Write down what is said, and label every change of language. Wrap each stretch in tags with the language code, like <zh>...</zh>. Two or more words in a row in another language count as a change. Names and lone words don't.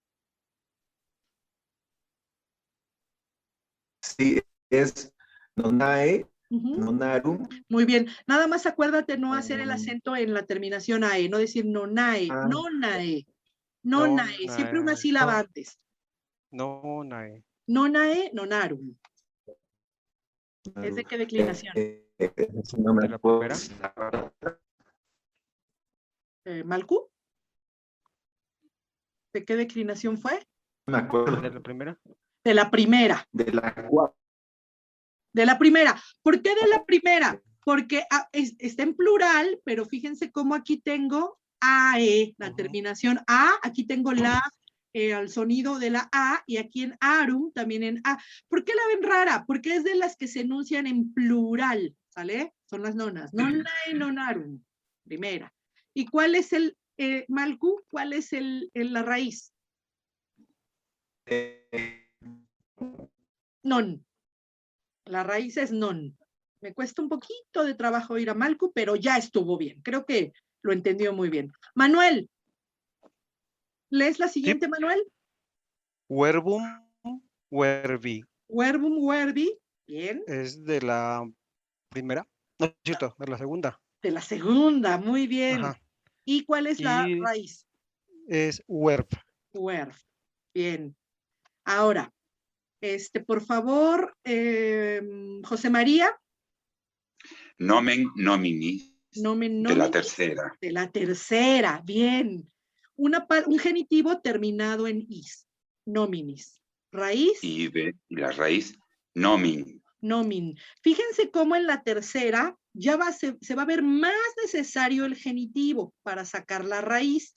<es>Sí, es</es> <la>nonae, nonarum.</la> <es>Muy bien. Nada más acuérdate no hacer el acento en la terminación AE, no decir</es> <la>nonae, nonae, nonae,</la> <es>siempre una sílaba antes. Nonae.</es> <la>Nonae, nonarum.</la> <es>¿Es de qué declinación? No me acuerdo. ¿Malcu? ¿De qué declinación fue? Me acuerdo. ¿De la primera? De la primera. De la cuarta. De la primera. ¿Por qué de la primera? Porque está en plural, pero fíjense cómo aquí tengo AE, la terminación A, aquí tengo el sonido de la A, y aquí en arum, también en A. ¿Por qué la ven rara? Porque es de las que se enuncian en plural, ¿sale? Son las nonas.</es> <la>Nonae, nonarum,</la> <es>primera. ¿Y cuál es Malcu, cuál es la raíz? Non. La raíz es non. Me cuesta un poquito de trabajo ir a Malcu, pero ya estuvo bien. Creo que lo entendió muy bien. Manuel, ¿lees la siguiente, Manuel?</es> <la>Verbum, verbi. Verbum, verbi.</la> <es>Bien. Es de la primera. No, es cierto, de la segunda. De la segunda, muy bien. Ajá. ¿Y cuál es la raíz? Es verb. Verb. Bien. Ahora, por favor, José María.</es> <la>Nomen nomini.</la> <es>Nomen De la nominis, tercera. De la tercera, bien. Un genitivo terminado en is. Nominis. Raíz. Y la raíz, nomin. Nomin. Fíjense cómo en la tercera ya se va a ver más necesario el genitivo para sacar la raíz.</es>